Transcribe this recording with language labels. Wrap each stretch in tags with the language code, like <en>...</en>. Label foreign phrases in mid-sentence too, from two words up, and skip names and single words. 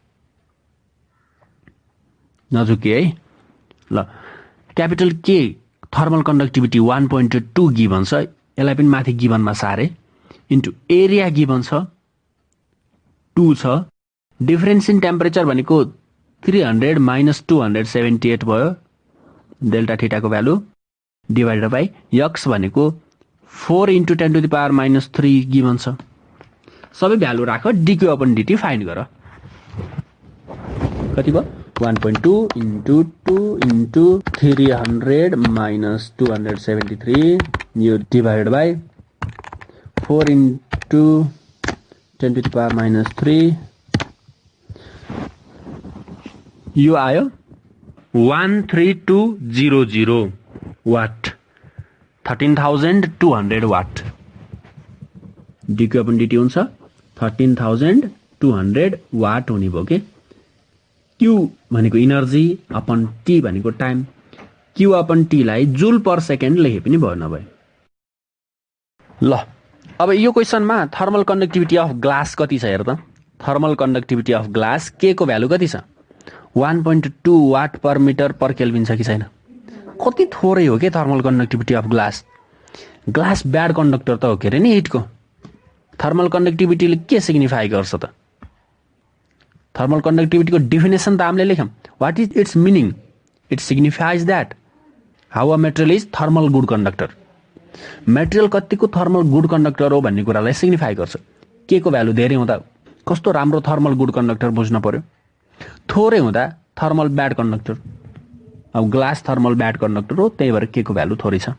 <ne>नझुके है ल क्यापिटल के</ne> <en>thermal conductivity</en> <ne>1.2 गिभन छ यसलाई पनि माथि गिभनमा सारे इन्टु एरिया गिभन छ 2 छ</ne> <en>difference in temperature</en> <ne>भनेको 300 माइनस 278 भयो डेल्टा थीटाको भ्यालु डिवाइडेड बाई यक्स भनेको</ne> <en>4 into 10 to the power minus 3</en> <ne>गिभन छ सबै भ्यालु राख</ne> <en>dq upon dt</en> <ne>फाइन्ड गर कति भयो</ne> <en>1.2 into 2 into 300 minus 273</en> <ne>यो डिवाइडेड बाई</ne> <en>4 into 10 to the power minus 3</en> <ne>यो आयो 13200 वाट 13200 वाट</ne> <en>dq upon dt</en> <ne>हुन्छ 13200 वाट हुने भयो के q भनेको इनर्जी अपन t भनेको टाइम q अपन t लाई</ne> <en>joule per second</en> <ne>लेखे पनि भयो नभए ल अब यो क्वेशनमा</ne> <en>thermal conductivity of glass</en> <ne>कति छ हेर त</ne> <en>thermal conductivity of glass</en> <ne>के को भ्यालु कति छ 1.2</ne> <en>watt per metre per kelvin</en> <ne>छ कि छैन कति थोरै हो के</ne> <en>thermal conductivity of glass glass bad conductor</en> <ne>त हो के अरे नि हिटको। थर्मल कन्डक्टिभिटीले के सिग्निफाई गर्छ त? थर्मल कन्डक्टिभिटीको डेफिनेसन त हामीले लेख्यौँ।</ne> <en>What is its meaning? It signifies that how a material is thermal good conductor.</en> <ne>मेटेरियल कतिको</ne> <en>thermal good conductor</en> <ne>हो भन्ने कुरालाई सिग्निफाई गर्छ। के को भ्यालु धेरै हुँदा कस्तो राम्रो</ne> <en>thermal good conductor</en> <ne>बुझ्न पर्यो, थोरै हुँदा</ne> <en>thermal bad conductor.</en> <ne>अब ग्लास</ne> <en>thermal bad conductor</en> <ne>हो, त्यही भएर के को भ्यालु थोरै छ।</ne>